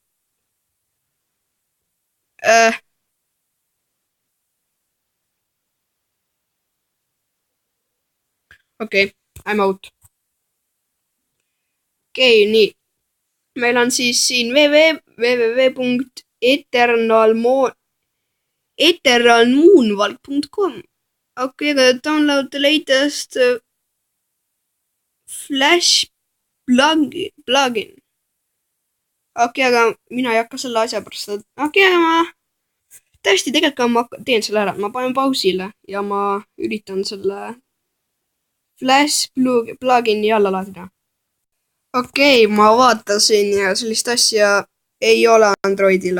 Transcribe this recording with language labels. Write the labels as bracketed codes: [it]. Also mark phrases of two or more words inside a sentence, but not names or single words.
[et] Okei, [en] I'm out. [et] Okei, nii. Meil on siis siin www.eternalmoonvalk.com okei, aga [en] download the latest Flash plugin. [et] okei, aga mina ei hakka selle asja pärast, okei, aga ma tõesti tegelikult ma teen selle ära, ma panen pausile ja ma üritan selle Flash plugini alla laadida. okei, ma vaatasin ja sellist asja ei ole Androidile.